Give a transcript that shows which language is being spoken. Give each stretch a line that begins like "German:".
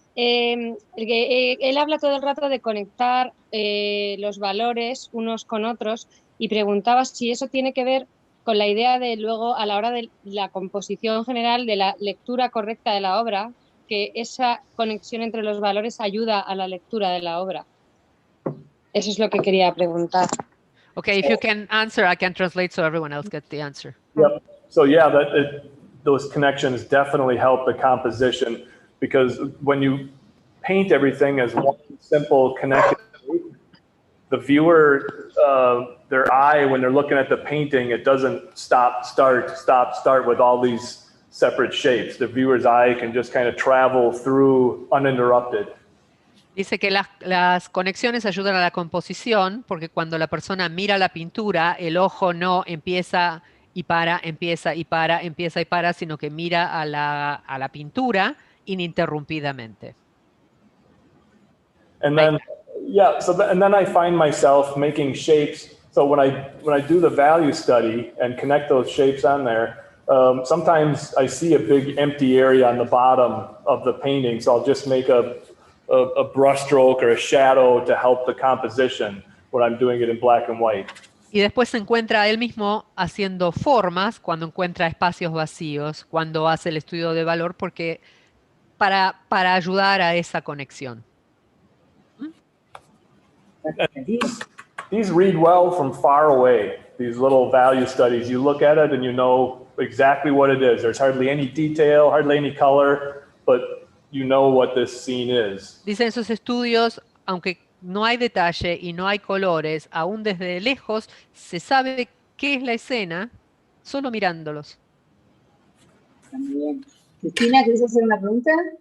Spanish: Él habla todo el rato de conectar los valores unos con otros y preguntaba si eso tiene que ver con la idea de luego a la hora de la composición general, de la lectura correcta de la obra, que esa conexión entre los valores ayuda a la lectura de la obra. Eso es lo que quería preguntar.
English: Okay, if you can answer, I can translate so everyone else gets the answer. Yep. So those connections definitely help the composition, because when you paint everything as one simple connected group, the viewer, their eye, when they're looking at the painting, it doesn't stop, start with all these separate shapes. The viewer's eye can just kind of travel through uninterrupted.
Spanish: Dice que las conexiones ayudan a la composición, porque cuando la persona mira la pintura, el ojo no empieza y para, empieza y para, empieza y para, sino que mira a la pintura ininterrumpidamente.
English: And then, and then I find myself making shapes. So when I do the value study and connect those shapes on there, sometimes I see a big empty area on the bottom of the painting. So I'll just make a a brush stroke or a shadow to help the composition when I'm doing it in black and white.
Spanish: Y después se encuentra a él mismo haciendo formas cuando encuentra espacios vacíos, cuando hace el estudio de valor, porque para ayudar a esa conexión.
English: And these read well from far away, these little value studies. You look at it and you know exactly what it is. There's hardly any detail, hardly any color, but you know what this scene is.
Spanish: Dicen esos estudios, aunque no hay detalle y no hay colores, aún desde lejos se sabe qué es la escena solo mirándolos. También. Cristina, ¿quieres hacer una pregunta?